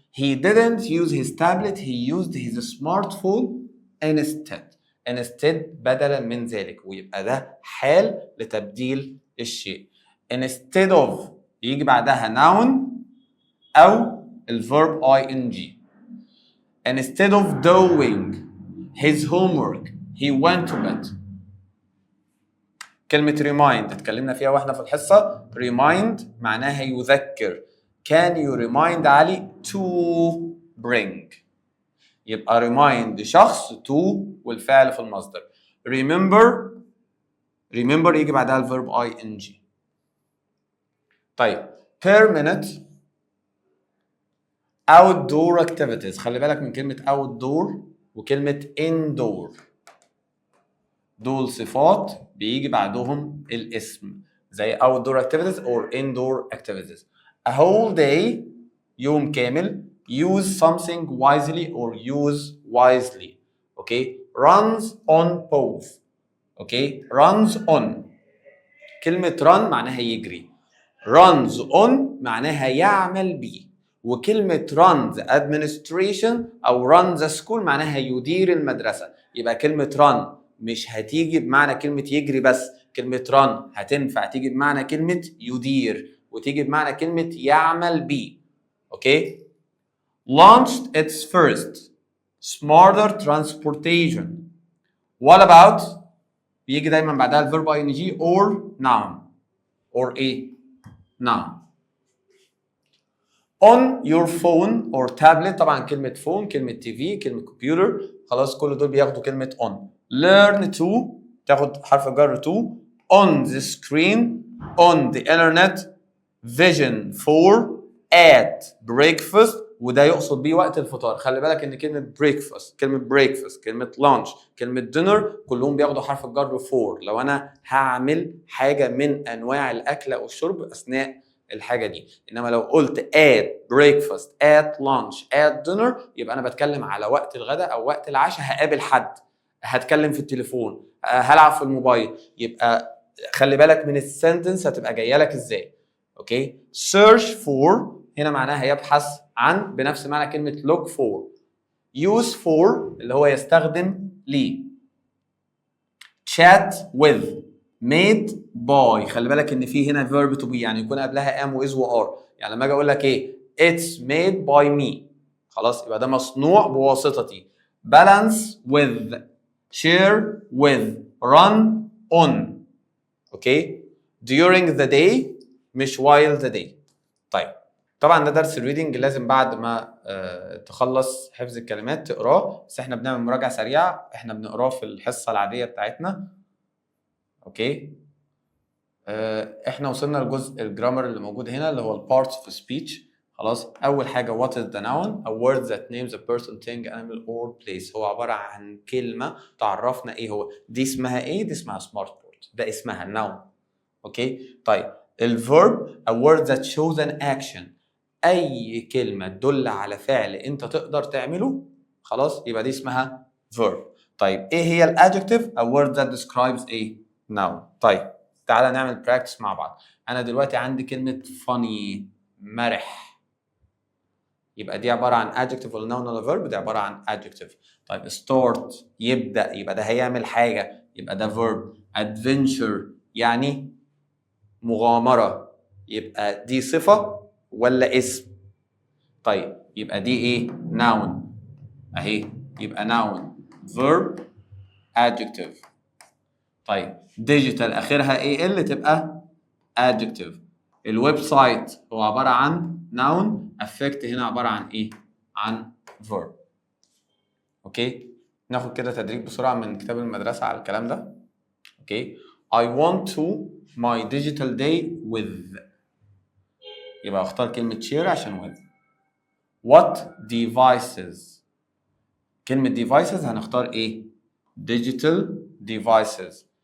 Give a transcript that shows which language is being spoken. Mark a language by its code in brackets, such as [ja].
[en] he didn't use his tablet, he used his smartphone instead [ar] بدلا من ذلك، ويبقى ده حال لتبديل الشيء. [en] instead of يجي بعدها noun أو الverb ing. instead of doing his homework he went to bed. [ar] كلمة remind اتكلمنا فيها واحنا في الحصة. remind معناها يذكر. [en] Can you remind علي to bring؟ يبقى remind شخص to [ar] والفعل في المصدر. remember يجي بعدها الverb ing. [en] طيب per minute outdoor activities. [ar] خلي بالك من كلمة outdoor وكلمة indoor، دول صفات بيجي بعدهم الاسم زي outdoor activities or indoor activities. [en] a whole day [ar] يوم كامل. [en] use something wisely or use wisely. okay. runs on both. okay. runs on [ar] كلمة run معناها يجري. runs on معناها يعمل بيه، وكلمة run the administration أو run the school معناها يدير المدرسة. يبقى كلمة run مش هتيجي بمعنى كلمة يجري بس، كلمة run هتنفع تيجي بمعنى كلمة يدير وتيجي بمعنى كلمة يعمل بيه. [en] Okay? launched its first smarter transportation. What about [ar] بيجي دايما بعدها الفيرب [en] ing or noun or ايه؟ noun. [ar] on your phone or tablet، طبعا كلمة phone، كلمة TV، كلمة computer، خلاص كل دول بياخدوا كلمة on. learn to تاخد حرف الجر to. [en] on the screen on the internet vision for at breakfast، [ar] وده يقصد بيه وقت الفطار. خلي بالك ان كلمة breakfast، كلمة breakfast، كلمة lunch، كلمة dinner كلهم بياخدوا حرف الجر for لو انا هعمل حاجة من انواع الاكل او الشرب اثناء الحاجة دي. انما لو قلت at breakfast at lunch at dinner يبقى انا بتكلم على وقت الغداء او وقت العشاء، هقابل حد، هتكلم في التليفون، هلعب في الموبايل. يبقى خلي بالك من السنتنس هتبقى جايه لك ازاي. اوكي؟ search for هنا معناها يبحث عن بنفس معنى كلمه look for. use for اللي هو يستخدم ليه. [en] chat with made by، [ar] خلي بالك ان في هنا verb to be يعني يكون قبلها am و is و are. يعني لما اجي اقول لك ايه [en] it's made by me [ar] خلاص يبقى ده مصنوع بواسطتي. [en] balance with share with run on. Okay? during the day مش while the day. [ar] طيب طبعا ده درس الريدنج لازم بعد ما تخلص حفظ الكلمات تقراه، بس احنا بنعمل مراجعه سريعه، احنا بنقراه في الحصه العاديه بتاعتنا. اوكي؟ احنا وصلنا لجزء الجرامر اللي موجود هنا اللي هو البارتس اوف سبيتش. خلاص اول حاجه [en] what is the noun؟ a word that names a person thing animal or place. [ar] هو عباره عن كلمه تعرفنا ايه هو. دي اسمها ايه؟ دي اسمها سمارت بورد، ده اسمها noun. اوكي؟ طيب الفيرب [en] a word that shows an action، [ar] اي كلمه تدل على فعل انت تقدر تعمله خلاص يبقى دي اسمها verb. طيب ايه هي الادجكتيف؟ [en] a word that describes a noun. [ar] طيب تعالى نعمل براكتس مع بعض. انا دلوقتي عندي كلمه funny مرح، يبقى دي عباره عن adjective ولا noun ولا verb؟ دي عباره عن adjective. طيب start يبدا، يبقى ده هيعمل حاجه يبقى ده verb. adventure يعني مغامره، يبقى دي صفه ولا اسم؟ طيب يبقى دي ايه؟ noun اهي، يبقى noun verb adjective. طيب digital اخرها ايه ال تبقى adjective. الويب سايت هو عباره عن noun، affect هنا عباره عن ايه؟ عن verb. اوكي؟ ناخد كده تدريب بسرعه من كتاب المدرسه على الكلام ده. [en] Okay? I want to my digital day with، [ar] يبقى اختار كلمه share عشان with. [en] What devices؟ [ar] كلمة devices هنختار ايه؟ [en] digital devices.